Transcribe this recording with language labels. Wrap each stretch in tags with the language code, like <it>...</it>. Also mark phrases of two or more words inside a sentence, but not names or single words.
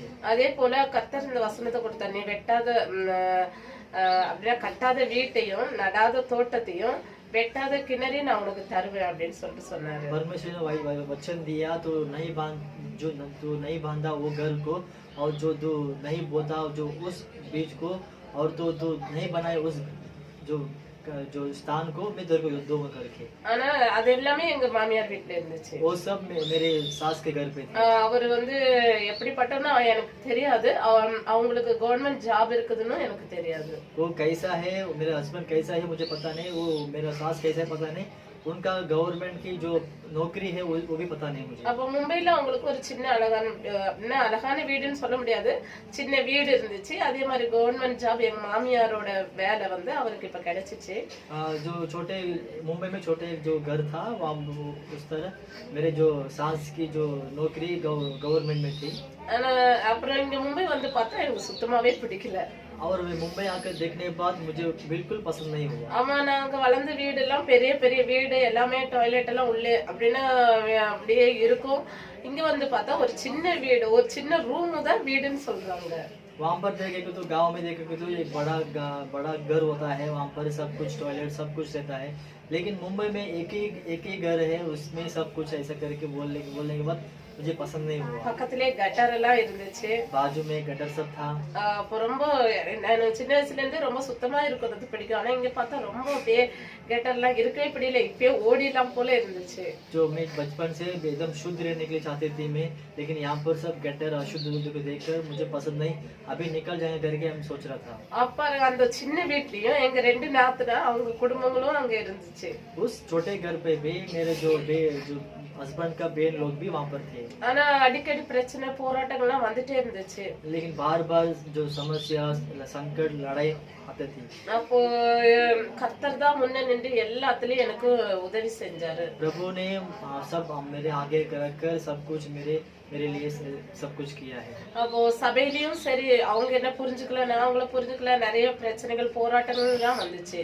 <ta>அதே போல கர்த்தர் இந்த வசனத்தை கொடுத்தார், நீ வெட்டாத அப்படின்னா கட்டாத வீட்டையும் நடாத தோட்டத்தையும் வெட்டாத கிணறி நான் உனக்கு தருவேன் அப்படின்னு சொல்லிட்டு சொன்னாரு.</ta> <hi>परमेश्वर ने वचन दिया, तो नहीं बांधा वो घर को, और जो नहीं बोता जो उस बीज को, और तो नहीं बनाए उस जो स्थान को मैं तेरे को दो करके।</hi> <ta>ஆனா அது எல்லாமே எங்க மாமியார் வீட்ல இருந்துச்சு.</ta> <hi>वो सब मेरे सास के घर पे थे।</hi> <ta>அவர் வந்து எப்படிப்பட்டவனா எனக்கு தெரியாது, அவங்களுக்கு</ta> <en>government job</en> <ta>இருக்குதுன்னு எனக்கு தெரியாது.</ta> <hi>वो कैसा है, मेरा हस्बैंड कैसा है मुझे पता नहीं, वो मेरा सास कैसा है पता नहीं, उनका गवर्नमेंट की जो नौकरी है वो भी पता नहीं मुझे।</hi> <ta>அப்ப மும்பைல அவங்களுக்கு ஒரு சின்ன அழகான வீடுன்னு சொல்ல முடியாது, சின்ன வீடு இருந்துச்சு. அதே மாதிரி</ta> <en>government job</en> <ta>எங்க மாமியாரோட வேலை வந்து அவருக்கு இப்ப கிடைச்சிச்சு.</ta> <hi>जो मुंबई में छोटे जो घर था वहाँ उस तरह मेरे जो सास की जो नौकरी गवर्नमेंट में थी।</hi> <ta>ஆனா அப்புறம் இங்க மும்பை வந்து பார்த்தா எனக்கு சுத்தமாவே பிடிக்கல.</ta> <hi>और मुंबई आकर देखने के बाद मुझे बिल्कुल पसंद नहीं हुआ।</hi> <ta>ஆமா, நாங்க வளர்ந்த வீடு எல்லாம் பெரிய பெரிய வீடு, எல்லாமே டாய்லெட் எல்லாம் உள்ளே அப்படின்னா அப்படியே இருக்கும். இங்க வந்து பார்த்தா ஒரு சின்ன வீடு, ஒரு சின்ன ரூம் தான் வீடுன்னு சொல்றாங்க.</ta> <hi>वहाँ पर देखेंगे तो गांव में देखेंगे तो एक बड़ा घर होता है, वहाँ पर सब कुछ टॉयलेट सब कुछ रहता है, लेकिन मुंबई में एक ही घर है, उसमें सब कुछ ऐसा करके बोलने के बाद मुझे पसंद नहीं हुआ।</hi> <ta>பக்கத்திலே கட்டர் எல்லாம் இருந்துச்சு,</ta> <hi>बाजू में गटर सब था।</hi> <ta>அப்ப ரொம்ப நான் சின்ன வயசுல இருந்து ரொம்ப சுத்தமா இருக்கிறது பிடிக்கும். ஆனா இங்க பார்த்தா ரொம்ப அப்படியே கட்டர்லாம் இருக்கவே பிடிக்கல, இப்பயே ஓடிலாம் போல இருந்துச்சு.</ta> <hi>जो मैं बचपन से एकदम शुद्ध रहने के लिए चाहती थी मैं, लेकिन यहाँ पर सब गटर अशुद्ध को देखकर मुझे पसंद नहीं, अभी निकल जाने करके हम सोच रहा था।</hi> <ta>அப்ப அந்த சின்ன வீட்லயும் எங்க ரெண்டு நாத்தனா அவங்க குடும்பங்களும் அங்க இருந்துச்சு.</ta> <hi>उस छोटे घर पे भी मेरे जो हस्बैंड का बेन लोग भी वहाँ पर थे।</hi> <ta>ஆனா அடிக்கடி பிரச்சனை போராட்டங்கள்லாம் வந்துட்டே இருந்துச்சு।</ta> <hi>लेकिन बार जो समस्या संकट लड़ाई आते थी।</hi> <ta>அப்போ கர்த்தர் தான் முன்ன நின்று எல்லாத்துலயும் எனக்கு உதவி செஞ்சாரு।</ta> <hi>प्रभु ने सब मेरे आगे रखकर सब कुछ मेरे लिए सब कुछ किया है।</hi> <ta>அப்போ சபையிலயும் சரி, அவங்க என்ன புரிஞ்சுக்கல, நான் அவங்கள புரிஞ்சுக்கல, நிறைய பிரச்சனைகள் போராட்டங்கள் எல்லாம் வந்துச்சு।</ta>